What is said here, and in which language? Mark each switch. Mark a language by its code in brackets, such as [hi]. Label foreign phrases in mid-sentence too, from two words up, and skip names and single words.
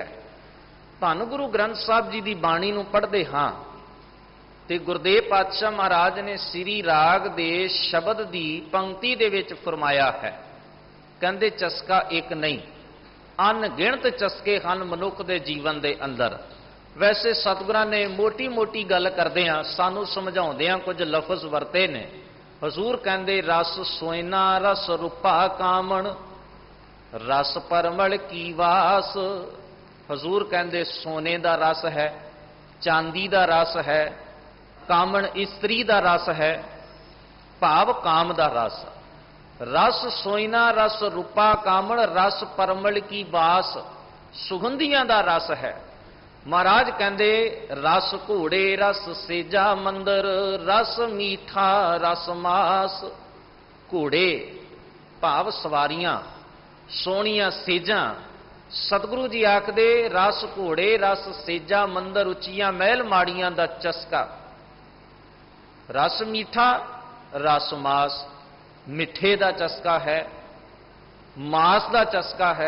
[pa] ਧੰਨ ਗੁਰੂ ਗ੍ਰੰਥ ਸਾਹਿਬ ਜੀ ਕੀ ਬਾਣੀ ਨੂੰ ਪੜ੍ਹਦੇ ਹਾਂ ਤੇ ਗੁਰਦੇਵ ਪਾਤਸ਼ਾਹ ਮਹਾਰਾਜ ਨੇ ਸ੍ਰੀ ਰਾਗ ਦੇ ਸ਼ਬਦ ਕੀ ਪੰਕਤੀ ਦੇ ਵਿੱਚ ਫ਼ਰਮਾਇਆ ਹੈ, ਕਹਿੰਦੇ ਚਸਕਾ ਇੱਕ ਨਹੀਂ, ਅਣਗਿਣਤ ਚਸਕੇ ਹਨ ਮਨੁੱਖ ਦੇ ਜੀਵਨ ਦੇ ਅੰਦਰ। ਵੈਸੇ ਸਤਿਗੁਰਾਂ ਨੇ ਮੋਟੀ ਮੋਟੀ ਗੱਲ ਕਰਦਿਆਂ ਸਾਨੂੰ ਸਮਝਾਉਂਦਿਆਂ ਕੁਝ ਲਫ਼ਜ਼ ਵਰਤੇ ਨੇ। ਹਜ਼ੂਰ ਕਹਿੰਦੇ ਰਸੁ ਸੁਇਨਾ ਰਸੁ ਰੁਪਾ ਕਾਮਣਿ, ਰਸੁ ਪਰਮਲ ਕੀ ਵਾਸੁ। ਹਜ਼ੂਰ ਕਹਿੰਦੇ ਸੋਨੇ ਕਾ ਰਸ ਹੈ, ਚਾਂਦੀ ਕਾ ਰਸ ਹੈ, ਕਾਮਣ ਇਸਤਰੀ ਕਾ ਰਸ ਹੈ, ਭਾਵ ਕਾਮ ਕਾ ਰਸ। ਰਸੁ ਸੁਇਨਾ ਰਸੁ ਰੁਪਾ ਕਾਮਣਿ, ਰਸੁ ਪਰਮਲ ਕੀ ਵਾਸੁ, ਸੁਗੰਧੀਆਂ ਕਾ ਰਸ ਹੈ। ਮਹਾਰਾਜ ਕਹਿੰਦੇ ਰਸੁ ਘੋੜੇ ਰਸੁ ਸੇਜਾ ਮੰਦਰ, ਰਸੁ ਮੀਠਾ ਰਸੁ ਮਾਸੁ। ਘੋੜੇ ਭਾਵ ਸਵਾਰੀਆਂ, ਸੋਹਣੀਆਂ ਸੇਜਾਂ। ਸਤਿਗੁਰੂ ਜੀ ਆਖਦੇ ਰਸੁ ਘੋੜੇ ਰਸੁ ਸੇਜਾ ਮੰਦਰ, ਉੱਚੀਆਂ ਮਹਿਲ ਮਾੜੀਆਂ ਦਾ ਚਸਕਾ। ਰਸੁ ਮੀਠਾ ਰਸੁ ਮਾਸੁ, ਮਿੱਠੇ ਦਾ ਚਸਕਾ ਹੈ, ਮਾਸ ਦਾ ਚਸਕਾ ਹੈ।